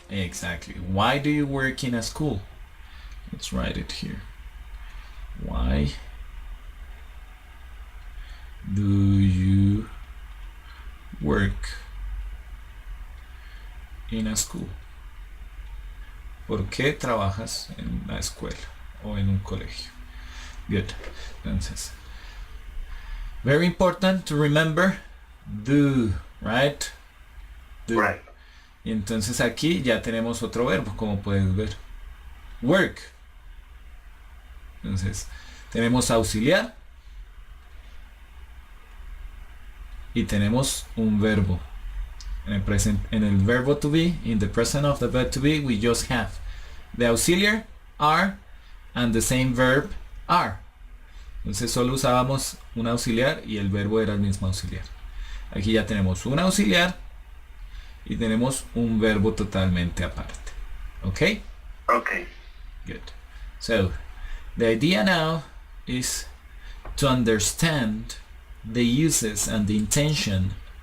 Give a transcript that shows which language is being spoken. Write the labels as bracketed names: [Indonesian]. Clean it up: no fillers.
[English] Exactly. Why do you work in a school? Let's write it here. Why do you work in a school? [Spanish] ¿Por qué trabajas en la escuela o en un colegio? [English] Good. [Spanish] Entonces, [English] very important to remember do, right? Do. Right. [Spanish] Y entonces aquí ya tenemos otro verbo, como puedes ver. Work. Entonces, tenemos auxiliar y tenemos un verbo. En el verbo [English] to be, in the present of the verb to be, we just have the auxiliar are and the same verb are. [Spanish] Entonces solo usábamos un auxiliar y el verbo era el mismo auxiliar. Aquí ya tenemos un auxiliar y tenemos un verbo totalmente aparte. [English] Okay? Okay. Good. So, the idea now is to understand the uses and the intention.